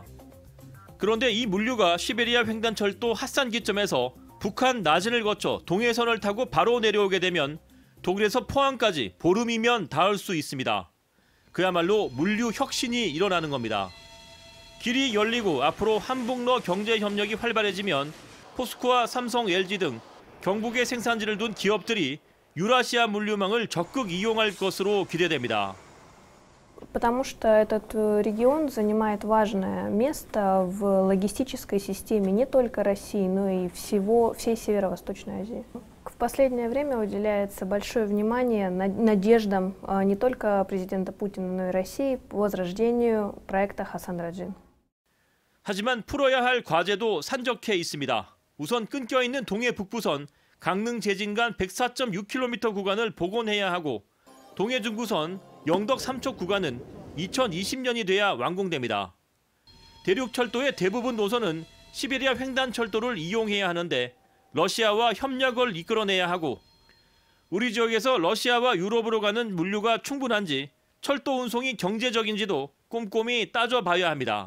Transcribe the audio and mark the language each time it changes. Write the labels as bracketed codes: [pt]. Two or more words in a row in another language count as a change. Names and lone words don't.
[ko] 그런데 이 물류가 시베리아 횡단철도 핫산 기점에서 북한 나진을 거쳐 동해선을 타고 바로 내려오게 되면 독일에서 포항까지 보름이면 닿을 수 있습니다. 그야말로 물류 혁신이 일어나는 겁니다. 길이 열리고 앞으로 한북러 경제 협력이 활발해지면 포스코와 삼성, LG 등 경북에 생산지를 둔 기업들이 유라시아 물류망을 적극 이용할 것으로 기대됩니다. [ru] Потому что этот регион занимает важное место в логистической системе не только России, но и всей Северо-Восточной Азии. В последнее время уделяется большое внимание надеждам не только президента Путина, но и России по возрождению проекта Хасан-Раджин. [ko] 하지만 풀어야 할 과제도 산적해 있습니다. 우선 끊겨 있는 동해 북부선 강릉 제진 간 104.6km 구간을 복원해야 하고 동해 중부선 영덕 삼척 구간은 2020년이 돼야 완공됩니다. 대륙철도의 대부분 노선은 시베리아 횡단철도를 이용해야 하는데 러시아와 협력을 이끌어내야 하고 우리 지역에서 러시아와 유럽으로 가는 물류가 충분한지 철도 운송이 경제적인지도 꼼꼼히 따져봐야 합니다.